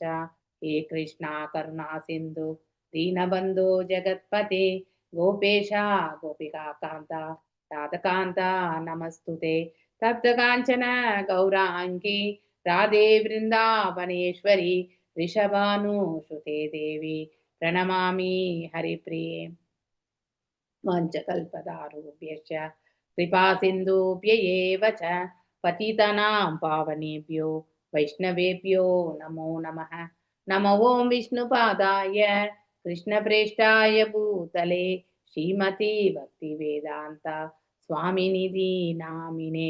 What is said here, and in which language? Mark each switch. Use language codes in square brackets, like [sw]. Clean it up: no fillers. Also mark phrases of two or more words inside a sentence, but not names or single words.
[sa] हे कृष्ण करुणा सिन्धो दीनबन्धो जगत्पते गोपेश गोपिका कान्त राधाकान्त नमस्तुते. तप्त काञ्चन गौराङ्गि राधे वृन्दावनेश्वरि वृषभानुसुते देवि प्रणमामि हरिप्रिये. வாஞ்சகல்பதாருभ्यश्च कृपा सिन्धुभ्य एव च पतितानां पावनेभ्यो वैष्णवेभ्यो नमो नमः. नमो ओं विष्णुपादाय कृष्णप्रेष्ठाय भूतले श्रीमती भक्तिवेदान्ता स्वामिनिधि नामिने.